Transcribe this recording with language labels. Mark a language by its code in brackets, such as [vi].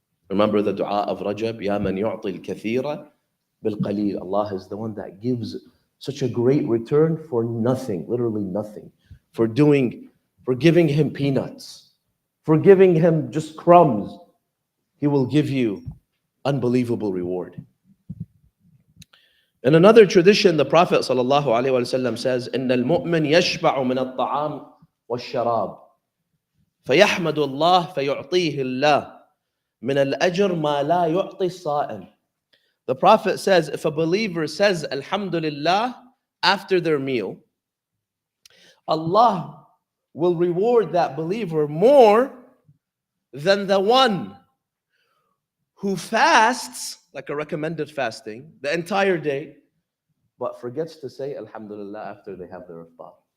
[en] Remember the dua of Rajab, Ya man yu'ti al-kathira bil-qalil. Allah is the one that gives such a great return for nothing, literally nothing. For giving him peanuts, for giving him just crumbs, he will give you unbelievable reward. In another tradition, the Prophet ﷺ says, [ar] إِنَّ الْمُؤْمِنْ يَشْبَعُ مِنَ الطَّعَامِ وَالشَّرَابِ فَيَحْمَدُ اللَّهِ فَيُعْطِيهِ اللَّهِ مِنَ الْأَجْرِ مَا لَا يُعْطِي الصَّائِمِ. [en] The Prophet says, if a believer says Alhamdulillah after their meal, Allah will reward that believer more than the one who fasts, like a recommended fasting, the entire day, but forgets to say Alhamdulillah after they have their iftar.